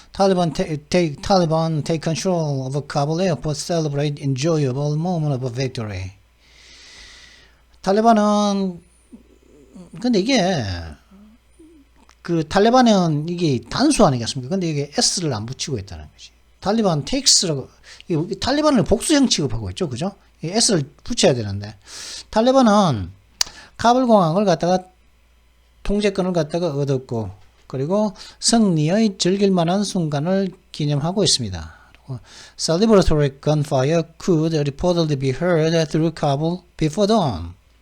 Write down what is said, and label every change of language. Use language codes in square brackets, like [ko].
[en] Taliban take control of Kabul airport, celebrate enjoyable moment of victory. [ko] 탈리반은, 근데 이게, 탈레반은 이게 단수 아니겠습니까? 근데 이게 S를 안 붙이고 있다는 거지. 탈리반 takes라고, 탈리반을 복수형 취급하고 있죠. 그죠? 이 S를 붙여야 되는데. 탈리반은 카불 공항을 갖다가 통제권을 갖다가 얻었고, 그리고 승리의 즐길 만한 순간을 기념하고 있습니다. [en] Celebratory gunfire could reportedly be heard through Kabul before dawn.